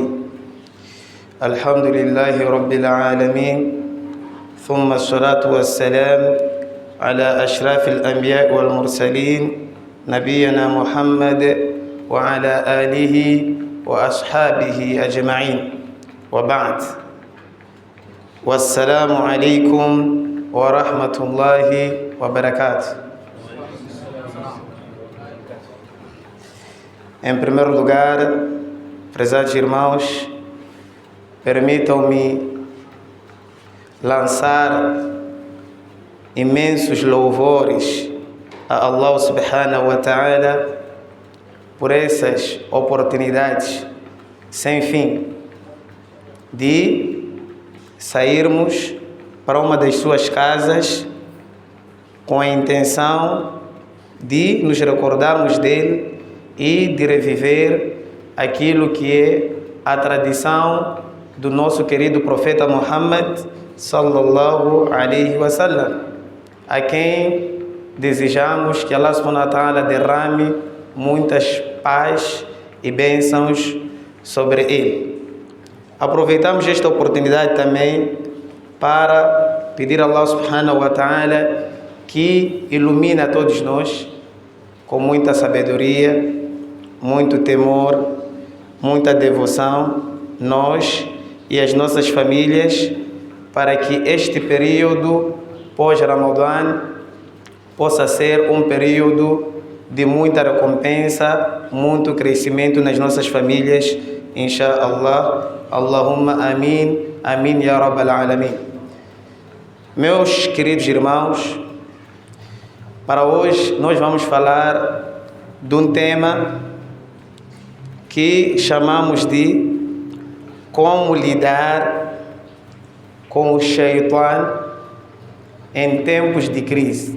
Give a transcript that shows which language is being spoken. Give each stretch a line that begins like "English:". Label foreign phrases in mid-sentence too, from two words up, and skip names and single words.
Arabic: الحمد لله رب العالمين، ثم الصلاة والسلام على أشرف الأنبياء والمرسلين نبينا محمد وعلى آله وأصحابه أجمعين، وبعد. والسلام عليكم ورحمة الله وبركاته.
Portuguese: Em primeiro lugar, prezados irmãos, permitam-me lançar imensos louvores a Allah
Arabic: سبحانه وتعالى
Portuguese: por essas oportunidades sem fim de sairmos para uma das suas casas com a intenção de nos recordarmos dele e de reviver aquilo que é a tradição do nosso querido profeta Muhammad
Arabic: صلى الله عليه وسلم,
Portuguese: a quem desejamos que Allah
Arabic: سبحانه وتعالى
Portuguese: derrame muitas paz e bênçãos sobre ele. Aproveitamos esta oportunidade também para pedir a Allah
Arabic: سبحانه وتعالى
Portuguese: que ilumine a todos nós com muita sabedoria, muito temor, muita devoção, nós e as nossas famílias, para que este período pós-Ramadã possa ser um período de muita recompensa, muito crescimento nas nossas famílias, inshallah.
Arabic: اللهم آمين، آمين يا رب العالمين.
Portuguese: Meus queridos irmãos, para hoje nós vamos falar de um tema que chamamos de como lidar com o Shaitan em tempos de crise.